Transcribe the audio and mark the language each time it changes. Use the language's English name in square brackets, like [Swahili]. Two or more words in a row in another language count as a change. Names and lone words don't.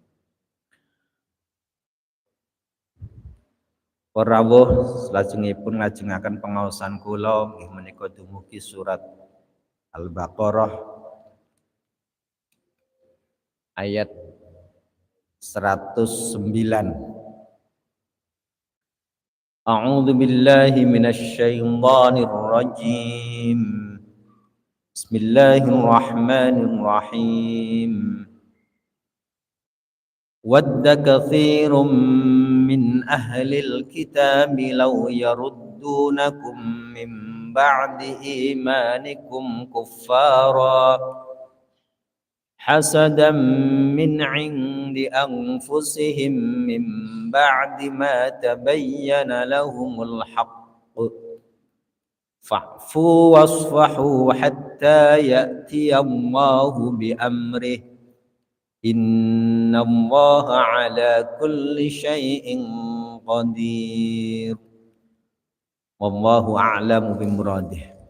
[Javanese] Para rawuh salajengipun ngajengaken pangaosan kula nggih menika dumugi surat Al-Baqarah ayat 109. [Arabic] أعوذ بالله من الشيطان الرجيم. بسم الله الرحمن الرحيم. ود كثير من أهل الكتاب لو يردونكم من بعد إيمانكم كفارا حسدا من عند أنفسهم من بعد ما تبين لهم الحق فاعفوا واصفحوا حتى يأتي الله بأمره إن الله على كل شيء قدير والله أعلم بمراده.